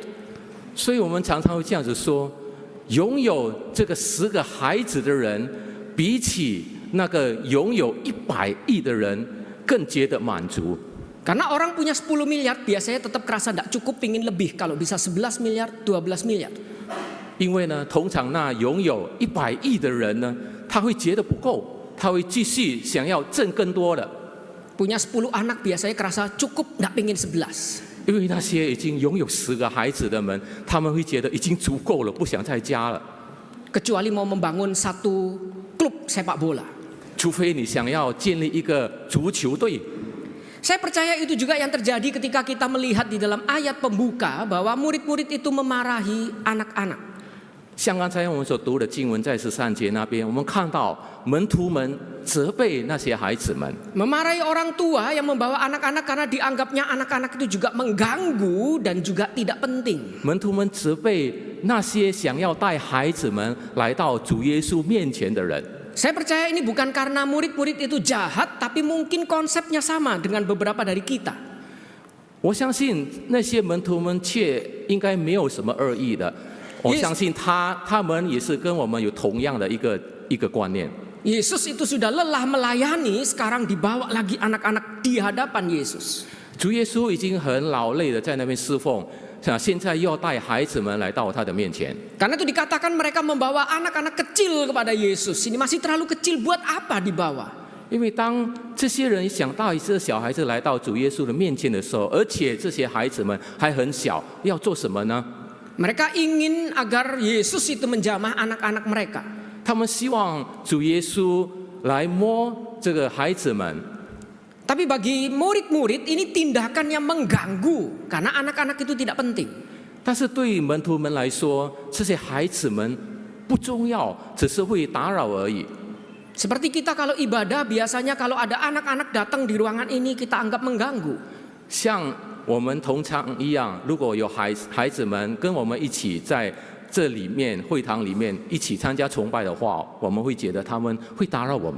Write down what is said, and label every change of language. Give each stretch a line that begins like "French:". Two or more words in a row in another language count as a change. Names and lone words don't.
Chinese: 所以我们常常会这样子说，拥有这个10个孩子的人，比起那个拥有100亿的人更觉得满足。
Indonesian: Karena orang punya 10 miliar biasanya tetap kerasa tidak cukup, pingin lebih. Kalau bisa 11 miliar, 12 miliar.
Chinese: 因为呢，通常那拥有100亿的人呢，他会觉得不够，他会继续想要挣更多的。
Indonesian: Punya 10 anak biasanya kerasa cukup, tidak pingin 11.
Chinese: 因为那些已经拥有10个孩子的们，他们会觉得已经足够了，不想再加了。
Indonesian: Kecuali mau membangun satu klub sepak bola.
Chinese: 除非你想要建立一个足球队。
Indonesian: Saya percaya itu juga yang terjadi ketika kita melihat di dalam ayat pembuka bahwa murid-murid itu memarahi anak-anak.
Chinese: 像刚才我们所读的经文，在13节那边，我们看到门徒们责备那些孩子们。
Indonesian: Memarahi orang tua yang membawa anak-anak karena dianggapnya anak-anak itu juga mengganggu dan juga tidak penting.
Chinese: 门徒们责备那些想要带孩子们来到主耶稣面前的人。
Indonesian: Saya percaya ini bukan karena murid-murid itu jahat, tapi mungkin konsepnya sama dengan beberapa dari kita.
Chinese: 我相信那些门徒们却应该没有什么恶意的。我相信他们也是跟我们有同样的一个观念。
Indonesian: Yesus itu sudah lelah melayani, sekarang dibawa lagi anak-anak di hadapan Yesus.
Chinese: 主耶稣已经很劳累的在那边侍奉，现在又要带孩子们来到他的面前。
Indonesian: Karena itu dikatakan mereka membawa anak-anak kecil kepada Yesus. Ini masih terlalu kecil, buat apa dibawa?
Chinese: 因为当这些人想到一些小孩子来到主耶稣的面前的时候，而且这些孩子们还很小，要做什么呢？
Indonesian: Mereka ingin agar Yesus itu menjamah anak-anak mereka.
Chinese: 他们希望主耶稣来摸这个孩子们。
Indonesian: Tapi bagi murid-murid ini tindakan yang mengganggu karena anak-anak itu tidak penting.
Chinese: 但是对于门徒们来说，这些孩子们不重要，只是会打扰而已。
Indonesian: Seperti kita kalau ibadah, biasanya kalau ada anak-anak datang di ruangan ini kita anggap mengganggu.
Chinese: 像我们同场一样，如果有孩子们跟我们一起在这里面会堂里面一起参加崇拜的话，我们会觉得他们会打扰我们。